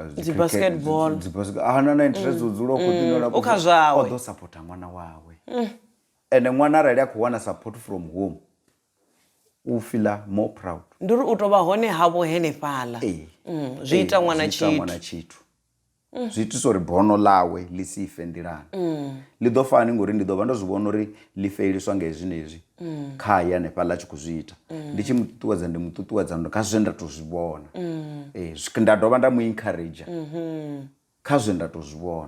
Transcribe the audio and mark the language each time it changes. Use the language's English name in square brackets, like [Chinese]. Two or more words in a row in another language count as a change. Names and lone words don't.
[Venda] basketball ahana na interest u dzula u khou ḓinola u kha zwawe o ḓo supporta ṅwana wawe ende ṅwana arali a khou wana [English] support from home [Venda] u [English] feel more proud [Venda] ndi uri u tou vha hone havho henefhaḽa zwi ita ṅwana tshithu zwi itisa uri bono ḽawe ḽi si ife nḓilani ḽi ḓo fani ngori ndi ḓo vha ndo zwi vhona uri ḽi feiliswa nga hezwi nezwi khaye hanefhaḽa a tshi khou zwi ita ndi tshi muṱuṱuwedza ndi muṱuṱuwedza kha zwe nda tou zwi vhona nda dovha nda mu encourage kha zwe nda tou zwi vhona